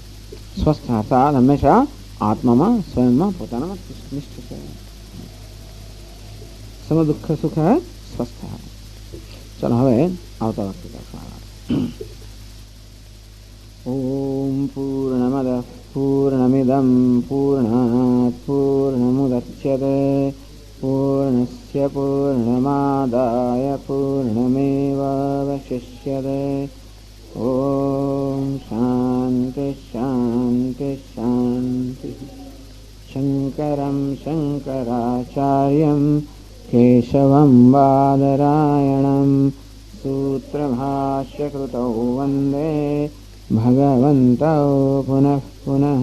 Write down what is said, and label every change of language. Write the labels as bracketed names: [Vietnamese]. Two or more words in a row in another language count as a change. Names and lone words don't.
[Gujarati] સ્વસ્થ અર્થાત હંમેશા આત્મામાં સ્વયંમાં પોતાનામાં નિષ્ઠ છે. [Sanskrit] सम दुःख सुख स्वस्थ. [Gujarati] ચાલો હવે આવતા વખતે [Sanskrit] ओम पूर्णमद पूर्णमिदम पूर्णात पूर्ण पूर्णस्य पूर्णमादाय पूर्णमेवावशिष्यते। ॐ शान्ति शान्ति शान्ति। शङ्करं शङ्कराचार्यं केशवं बादरायणं सूत्रभाष्यकृतौ वन्दे भगवन्तौ पुनः पुनः।